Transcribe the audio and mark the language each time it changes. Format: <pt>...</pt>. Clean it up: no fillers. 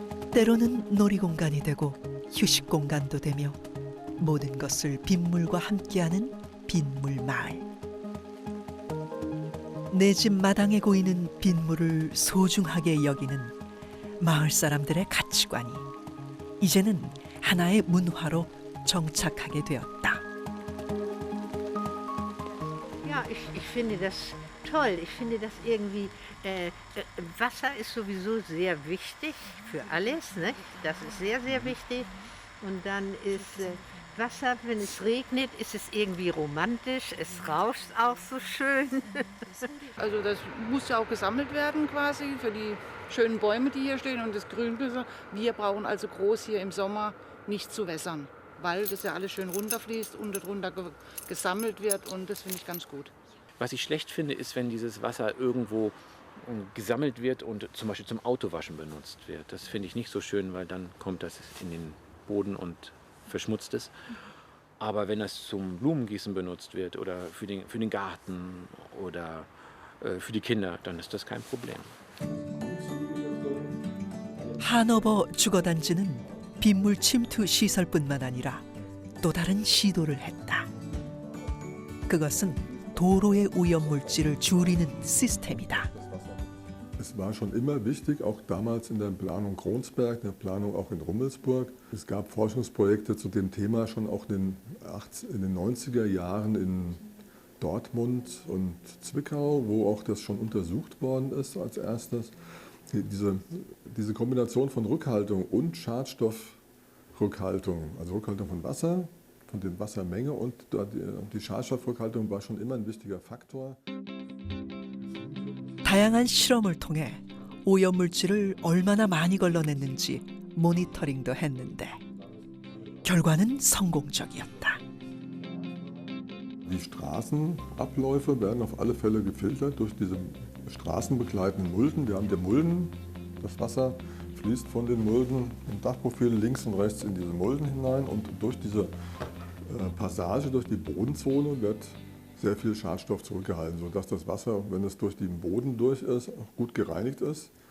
<ko>때로는 놀이공간이 되고 휴식 공간도 되며 모든 것을 빗물과 함께하는 빗물 마을. 내 집 마당에 고이는 빗물을 소중하게 여기는 마을 사람들의 가치관이 이제는 하나의 문화로 정착하게 되었다.</ko> <de>Ja, ich finde das toll. Ich finde das irgendwie, Wasser ist sowieso sehr wichtig für alles, ne? Das ist sehr, sehr wichtig. Und dann ist Wasser, wenn es regnet, ist es irgendwie romantisch. Es rauscht auch so schön. Also das muss ja auch gesammelt werden quasi für die schönen Bäume, die hier stehen und das Grünbüschel. Wir brauchen also groß hier im Sommer nicht zu wässern, weil das ja alles schön runterfließt und darunter gesammelt wird und das finde ich ganz gut. Was ich schlecht finde, ist, wenn dieses Wasser irgendwo gesammelt wird und zum Beispiel zum Autowaschen benutzt wird. Das finde ich nicht so schön, weil dann kommt das in den Boden und verschmutzt es. Aber wenn das zum Blumengießen benutzt wird oder für den Garten oder für die Kinder, dann ist das kein Problem.</de> <ko>하노버 주거단지는 빗물 침투 시설뿐만 아니라 또 다른 시도를 했다. 그것은 도로의 오염물질을 줄이는 시스템이다.</ko> <de>Es war schon immer wichtig, auch damals in der Planung Kronsberg, in der Planung auch in Rummelsburg. Es gab Forschungsprojekte zu dem Thema schon auch in den 90er Jahren in Dortmund und Zwickau, wo auch das schon untersucht worden ist als erstes. Diese Kombination von Rückhaltung und Schadstoffrückhaltung, also Rückhaltung von Wasser, von der Wassermenge und die Schadstoffrückhaltung war schon immer ein wichtiger Faktor.</de> <ko>다양한 실험을 통해 오염물질을 얼마나 많이 걸러냈는지 모니터링도 했는데 결과는 성공적이었다.</ko> <de>Die Straßenabläufe werden auf alle Fälle gefiltert durch diese straßenbegleitenden Mulden. Wir haben die Mulden, das Wasser fließt von den Mulden im Dachprofil links und rechts in diese Mulden hinein und durch diese Passage, durch die Bodenzone wird sehr viel Schadstoff zurückgehalten, sodass das Wasser, wenn es durch den Boden durch ist, auch gut gereinigt ist.</de>